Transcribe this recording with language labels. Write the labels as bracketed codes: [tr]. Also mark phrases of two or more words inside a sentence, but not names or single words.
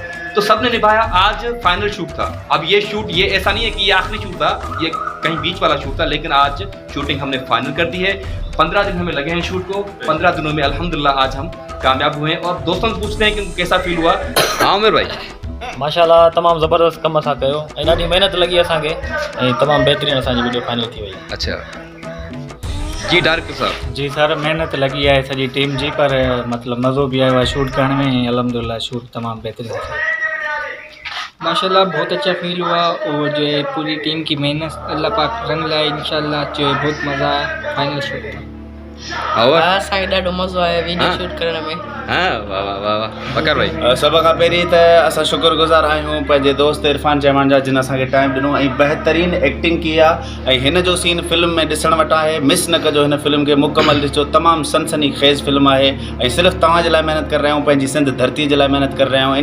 [ur] تو سب نے نبھایا۔ آج [en] final shoot [ur] تھا. اب یہ شوٹ یہ ایسا نہیں ہے کہ یہ آخری شوٹ تھا، یہ کہیں بیچ والا شوٹ تھا، لیکن آج شوٹنگ ہم نے فائنل کر دی ہے. 15 دن ہمیں لگے ہیں شوٹ کو. 15 دنوں میں الحمدللہ آج ہم کامیاب ہوئے ہیں اور دوستوں سے پوچھتے ہیں کہ کیسا فیل ہوا. ہاں عمیر بھائی [sd] माशाल्लाह तमाम ज़बरदस्त कम असां कयो ऐं ॾाढी महिनत लगी असांखे ऐं तमामु बहितरीनु असांजी वीडियो फाइनल थी वई। [ur] اچھا جی ڈائریکٹر صاحب. [sd] जी सर, मेहनत लगी है सॼी टीम जी, पर मतलब मज़ो भी आयो आहे शूट करण में। [ur] الحمدللہ شوٹ تمام بہترین تھا. ماشاءاللہ بہت اچھا فیل ہوا اور جو ہے پوری ٹیم کی محنت اللہ پاک رنگ لائے ان شاء اللہ. جو ہے بہت مزا آیا [en] final shoot [ur] تھا. اور [sd] असांखे ॾाढो मज़ो आयो [en] video shoot [sd] करण में। [ur] ہاں واہ واہ واہ واہ بکر بھائی. [sd] सभ खां पहिरीं त असां शुक्रगुज़ार आहियूं पंहिंजे दोस्त इरफान चहमान जा, जिन असांखे टाइम ॾिनो ऐं बहितरीन एक्टिंग की आहे। ऐं हिन जो सीन फिल्म में ॾिसण वटि आहे, मिस न कजो हिन फिल्म खे, मुकमल ॾिसो। तमामु सनसनी खेज़ फिल्म आहे ऐं सिर्फ़ु तव्हांजे लाइ महिनत करे रहिया आहियूं, पंहिंजी सिंध धरती जे लाइ महिनत करे रहिया आहियूं।